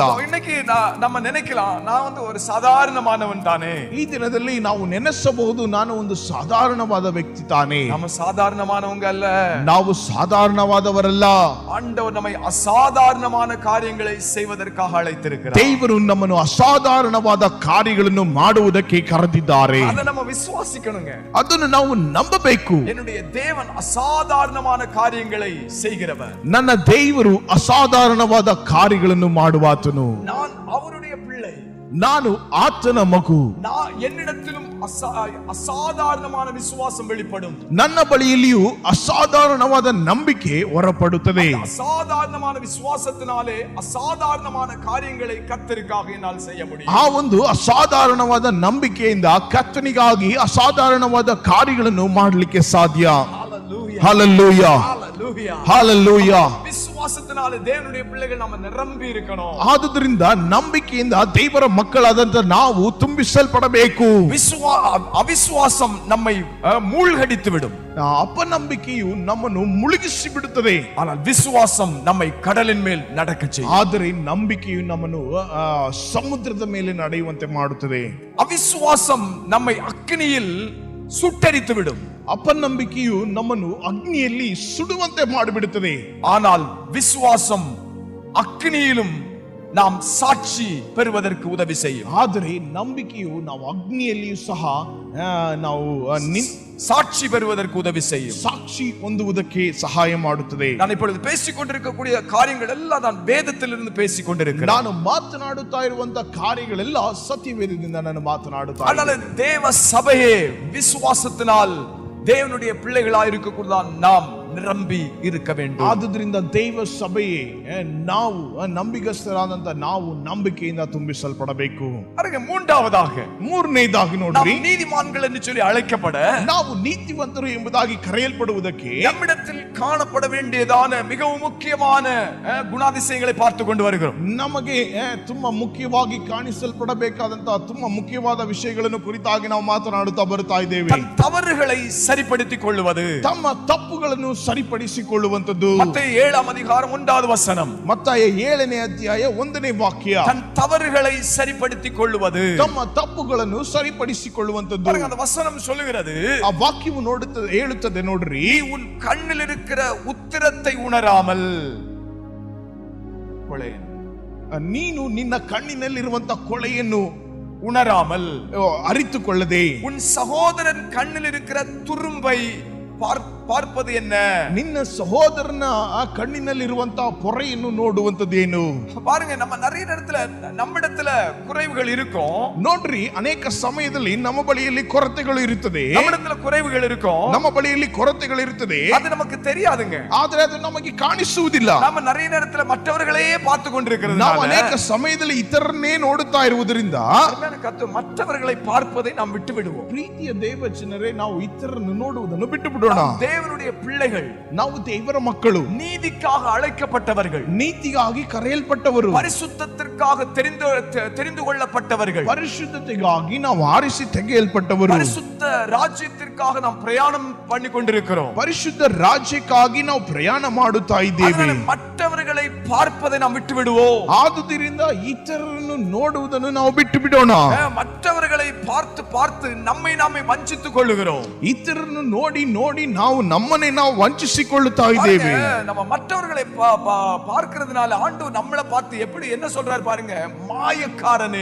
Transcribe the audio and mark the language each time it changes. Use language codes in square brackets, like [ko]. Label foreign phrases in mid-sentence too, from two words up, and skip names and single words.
[ta] இன்னைக்கு நம்ம நினைக்கலாம், நான் வந்து ஒரு சாதாரணமானவன் தானே. [kn] ಈ ದಿನದಲ್ಲಿ ನಾವು ನೆನೆಸಬಹುದು, ನಾನು ಒಂದು ಸಾಧಾರಣವಾದ ವ್ಯಕ್ತಿ ತಾನೆ. [ta] நம்ம சாதாரணமானவங்க அல்ல. [kn] ನಾವು ಸಾಧಾರಣವಾದವರಲ್ಲ. [ta] ஆண்டவர் நம்மை அசாதாரணமான காரியங்களை செய்வதற்காக அழைத்திருக்கிறார். [kn] ದೇವರು ನಮ್ಮನ್ನು ಅಸಾಧಾರಣವಾದ ಕಾರ್ಯಗಳನ್ನು ಮಾಡುವುದಕ್ಕೆ ಕರೆದಿದ್ದಾರೆ. [ta] அதை நம்ம விசுவாசிக்கணுங்க. [kn] ಅದನ್ನು ನಾವು ನಂಬಬೇಕು. [ta] என்னுடைய தேவன் அசாதாரணமான காரியங்களை செய்கிறவர். [kn] ನನ್ನ ದೇವರು ಅಸಾಧಾರಣವಾದ ಕಾರ್ಯಗಳನ್ನು ಮಾಡುವಾತನು. [ta] நான் அவருடைய பிள்ளை. [kn] ನಾನು ಆತನ ಮಗು. [ta] என்னிடத்திலும் அசாதாரணமான விசுவாசம் வெளிப்படும். [kn] ನನ್ನ ಬಳಿಯಲ್ಲಿಯೂ ಅಸಾಧಾರಣವಾದ ನಂಬಿಕೆ ಹೊರಪಡುತ್ತದೆ. [ta] அசாதாரணமான விசுவாசத்தினாலே அசாதாரணமான காரியங்களை கர்த்தருக்காக என்னால் செய்ய முடியும். [kn] ಆ ಒಂದು ಅಸಾಧಾರಣವಾದ ನಂಬಿಕೆಯಿಂದ ಕರ್ತನಿಗಾಗಿ ಅಸಾಧಾರಣವಾದ ಕಾರ್ಯಗಳನ್ನು ಮಾಡಲಿಕ್ಕೆ ಸಾಧ್ಯ. [ta] ஹல்லேலூயா, ஹல்லேலூயா, ஹல்லேலூயா. விசுவாசத்தினாலே தேவனுடைய பிள்ளைகள் நாம நிரம்பி இருக்கணும். [kn] ಆದುದರಿಂದ ನಂಬಿಕೆಯಿಂದ ದೇವರ ಮಕ್ಕಳಾದಂತ ನಾವು ತುಂಬಿಸಲ್ಪಡಬೇಕು. [ta] ಅವಿಶ್ವಾಸಂ நம்மை மூழ்கடித்து விடும். [kn] ಅಪನಂಬಿಕೆಯು ನಮ್ಮನ್ನು ಮುಳುಗಿಸಿ ಬಿಡುತ್ತದೆ. [ta] ஆனால் விசுவாசம் நம்மை கடலின் மேல் நடக்க செய்யும். [kn] ಆದರೆ ನಂಬಿಕೆಯು ನಮ್ಮನ್ನು ಸಮುದ್ರದ ಮೇಲೆ ನಡೆಯುವಂತೆ ಮಾಡುತ್ತದೆ. [ta] ಅವಿಶ್ವಾಸಂ நம்மை அக்கினியில் சுட்டரித்து விடும். [kn] ಅಪನಂಬಿಕೆಯು ನಮ್ಮನ್ನು ಅಗ್ನಿಯಲ್ಲಿ ಸುಡುವಂತೆ ಮಾಡಿಬಿಡುತ್ತದೆ. [ta] ஆனால் விசுவாசம் அக்கினியிலும் நாம் சாட்சி பெறுவதற்கு உதவி செய்யும். [kn] ಆದರೆ ನಂಬಿಕೆಯು ನಾವು ಅಗ್ನಿಯಲ್ಲಿಯೂ ಸಹ ನಾವು [ta] சாட்சி பெறுவதற்கு உதவி செய்யும். [kn] ಸಾಕ್ಷಿ ಹೊಂದುವುದಕ್ಕೆ ಸಹಾಯ ಮಾಡುತ್ತದೆ. [ta] நான் இப்பொழுது பேசிக்கொண்டிருக்கக்கூடிய காரியங்கள் எல்லாம் நான் வேதத்திலிருந்து பேசிக்கொண்டிருக்கிறேன். [kn] ನಾನು ಮಾತನಾಡುತ್ತಾ ಇರುವಂತ ಕಾರ್ಯಗಳೆಲ್ಲ ಸತ್ಯವೇದದಿಂದ ನಾನು ಮಾತನಾಡುತ್ತಾ [ta] அதனால தேவ சபையே விசுவாசத்தினால் தேவனுடைய பிள்ளைகளாய் இருக்கக்கூடாது நாம் நிரம்பி இருக்க வேண்டும். [kn] ಆದುದರಿಂದ ದೈವ ಸಭೆಯೇ ನಾವು ನಂಬಿಗಸ್ತರಾದಂತ ನಾವು ನಂಬಿಕೆಯಿಂದ ತುಂಬಿಸಲ್ಪಡಬೇಕು. ಅದಕ್ಕೆ மூன்றாவதாக ಮೂರನೇದಾಗಿ ನೋಡ್ರಿ, [ta] நீதிமான்கள் என்று சொல்லி அழைக்கப்பட [kn] ನಾವು ನೀತಿವಂತರು ಎಂಬುದಾಗಿ ಕರೆಯಲ್ಪಡುವುದಕ್ಕೆ [ta] நம்மிடத்தில் காணப்பட வேண்டியதான மிகவும் முக்கியமான குணாதிசயங்களை பார்த்து கொண்டு வருகிறோம். [kn] ನಮಗೆ ತುಂಬಾ ಮುಖ್ಯವಾಗಿ ಕಾಣಿಸಲ್ಪಡಬೇಕಾದಂತಹ ತುಂಬಾ ಮುಖ್ಯವಾದ ವಿಷಯಗಳನ್ನು ಕುರಿತಾಗಿ ನಾವು ಮಾತನಾಡುತ್ತಾ ಬರ್ತಾ ಇದ್ದೇವೆ. [ta] தன் தவறுகளை சரிப்படுத்திக் கொள்வது, [kn] ತಮ್ಮ ತಪ್ಪುಗಳನ್ನು ಸರಿಪಡಿಸಿಕೊಳ್ಳುವಂತದ್ದು. [ta] மத்தேயு 7ஆம் அதிகாரம் 1வது வசனம். [kn] ಮತ್ತಾಯ 7ನೇ ಅಧ್ಯಾಯ 1ನೇ ವಾಕ್ಯ. [ta] தன் தவறுகளை சரிப்படுத்திக் கொள்வது, [kn] ತಮ್ಮ ತಪ್ಪುಗಳನ್ನು ಸರಿಪಡಿಸಿಕೊಳ್ಳುವಂತದ್ದು. [ta] அந்த வசனம் சொல்லுகிறது, [kn] ಆ ವಾಕ್ಯವು ಹೇಳುತ್ತದೆ ನೋಡ್ರಿ, [ta] நீ உன் கண்ணில் இருக்கிற உத்திரத்தை உணராமல், [kn] ನೀನು ನಿನ್ನ ಕಣ್ಣಿನಲ್ಲಿರುವಂತ ಕೊಳೆಯನ್ನು [ta] உணராமல் [kn] ಅರಿತುಕೊಳ್ಳದೆ [ta] உன் சகோதரன் கண்ணில் இருக்கிற துரும்பை பார்ப்பது என்ன? [kn] ನಿನ್ನ ಸಹೋದರನ ಆ ಕಣ್ಣಿನಲ್ಲಿರುವಂತಹ ಪೊರೆಯನ್ನು ನೋಡುವಂತದ್ದೇನು? [ta] பாருங்க, நம்ம நிறைய நேரத்துல நம்மிடத்துல குறைவுகள் இருக்கும். [kn] ನೋಡ್ರಿ, ಅನೇಕ ಸಮಯದಲ್ಲಿ ನಮ್ಮ ಬಳಿಯಲ್ಲಿ ಕೊರತೆಗಳು ಇರುತ್ತದೆ. [ta] நம்மிடத்துல குறைவுகள் இருக்கும், [kn] ನಮ್ಮ ಬಳಿಯಲ್ಲಿ ಕೊರತೆಗಳು ಇರುತ್ತದೆ. [ta] அது நமக்கு தெரியாதுங்க. [kn] ಆದರೆ ಅದು ನಮಗೆ ಕಾಣಿಸುವುದಿಲ್ಲ. [ta] நம்ம நிறைய நேரத்துல மற்றவர்களையே பார்த்து கொண்டிருக்கிறது. [kn] ನಾವು ಅನೇಕ ಸಮಯದಲ್ಲಿ ಇತರನ್ನೇ ನೋಡುತ್ತಾ ಇರುವುದರಿಂದ [ta] மற்றவர்களை பார்ப்பதை நாம் விட்டு விடுவோம். [kn] ಪ್ರೀತಿಯ ದೇವಜನರೇ, ನಾವು ಇತರರನ್ನು ನೋಡುವುದನ್ನು ಬಿಟ್ಟು ಬಿಡೋಣ. [ta] தேவனுடைய பிள்ளைகள், [kn] ನಾವು ದೇವರ ಮಕ್ಕಳು, [ta] நீதிக்காக அழைக்கப்பட்டவர்கள், [kn] ನೀತಿಗಾಗಿ ಕರೆಯಲ್ಪಟ್ಟವರು, [ta] பரிசுத்தத்திற்காக தெரிந்து கொள்ளப்பட்டவர்கள், [kn] ಪರಿಶುದ್ಧತೆಗಾಗಿ ನಾವು ಆರಿಸಿ ತೆಗೆಯಲ್ಪಟ್ಟವರು, [ta] பரிசுத்த ராஜ்யத்திற்காக நாம் பிரயாணம் பண்ணி கொண்டிருக்கிறோம். [kn] ಪರಿಶುದ್ಧ ರಾಜ್ಯಕ್ಕಾಗಿ ನಾವು ಪ್ರಯಾಣ ಮಾಡುತ್ತಾ ಇದ್ದೇವೆ. [ta] மற்றவர்களை பார்ப்பதை நாம் விட்டு விடுவோம். [kn] ಆದುದರಿಂದ ಇತರರನ್ನು ನೋಡುವುದನ್ನು ನಾವು ಬಿಟ್ಟು ಬಿಡೋಣ. [ta] மற்றவர்களை பார்த்து பார்த்து நம்மை நாமே வஞ்சித்துக் கொள்ளுகிறோம். [kn] ಇತರರನ್ನು ನೋಡಿ ನೋಡಿ ನಾವು ನಮ್ಮನ್ನೇ ನಾವು ವಂಚಿಸಿಕೊಳ್ಳುತ್ತಾ ಇದ್ದೇವೆ. [ta] நம்ம மற்றவர்களை பார்க்கிறதுனால ஆண்டவர் நம்மளை பார்த்து எப்படி என்ன சொல்றாரு பாருங்க, மாயக்காரனே.